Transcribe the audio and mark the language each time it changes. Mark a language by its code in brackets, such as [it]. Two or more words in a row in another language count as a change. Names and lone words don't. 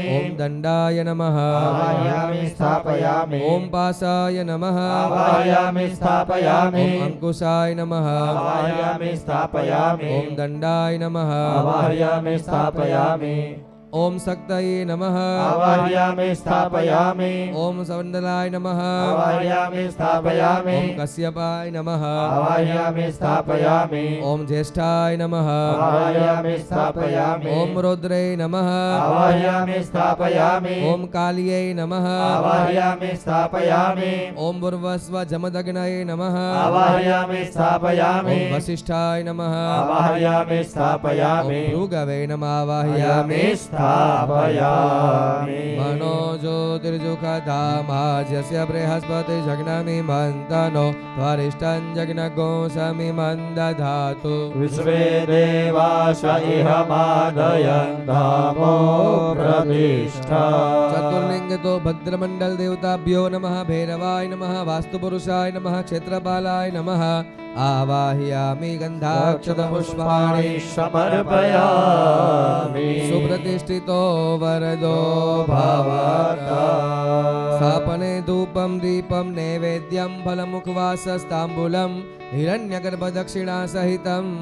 [sa] ઓમ દંડાય નમઃ. આવાહયામિ સ્થાપયામિ. ઓમ પાસાય નમઃ. આવાહયામિ સ્થાપયામિ. ઓમ અંકુશાય નમઃ. આવાહયામિ સ્થાપયામિ. ઓમ દંડાય નમઃ. આવાહયામિ સ્થાપયામિ. ઓમ શક્તયે નમઃ आवाहयामि स्थापयामि ઓમ સવંદલાય નમઃ आवाहयामि स्थापयामि ઓમ કશ્યપાય નમઃ आवाहयामि स्थापयामि ઓમ જ્યેષ્ઠાય નમઃ आवाहयामि स्थापयामि ઓમ રૌદ્રે નમઃ आवाहयामि स्थापयामि ઓમ કાલ્યે નમઃ आवाहयामि स्थापयामि ઓમ પૂર્વસ્વ જમદગ્નયે નમઃ आवाहयामि स्थापयामि ઓમ વસિષ્ઠાય નમઃ आवाहयामि ઓમ स्थापयामि ભૃગવે નમઃ આવાહયામિ स्थापयामि મનો જ્યોતિર્જુખધામાજ્યસ્ય બૃહસ્પતિ જગ્નામિ મંતનો ત્વરિષ્ઠં જગ્નગોસમિ મંદધાતુ विश्वे देवाश इह मादयन् धामो प्रतिष्ठा ચતુર્લિંગ તો ભદ્રમંડલ દેવતાભ્યો નમઃ ભૈરવાય નમઃ વાસ્તુપુરુષાય નમઃ ક્ષેત્રપાલાય નમઃ આવાહયામિ ગંધાક્ષત પુષ્પાણિ समर्पयामि સુપ્રતિષ્ઠિતો વરદો ભવતા સ્થાપને ધૂપમ દીપમ નૈવેદ્યમ ફલમુખવાસસ્તાંબૂલમ હિરણ્યગર્ભદક્ષિણા સહિતમ